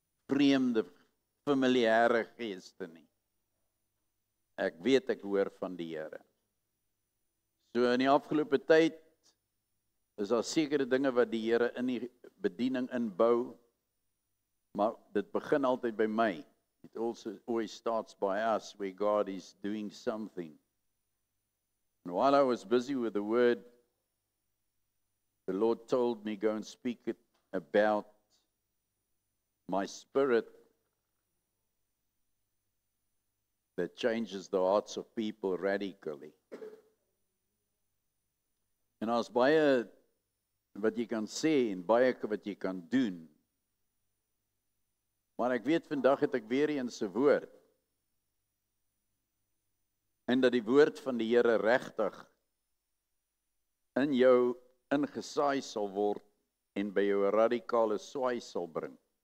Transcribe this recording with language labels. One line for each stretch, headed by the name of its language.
Afrikaans: Vreemde, familiêre geeste nie. Ek weet ek hoor van die Here. So in die afgelope tyd is daar sekere dinge wat die Here in die bediening inbou, maar dit begin altyd by my.
English: It also always starts by us, where God is doing something. And while I was busy with the word, the Lord told me, go and speak it about my spirit that changes the hearts of people radically.
Afrikaans: En as baie wat jy kan sê en baie wat jy kan doen. Maar ek weet vandag het ek weer eens 'n woord. En dat die woord van die Here regtig in jou ingesaai sal word en by jou 'n radikale swaai sal bring.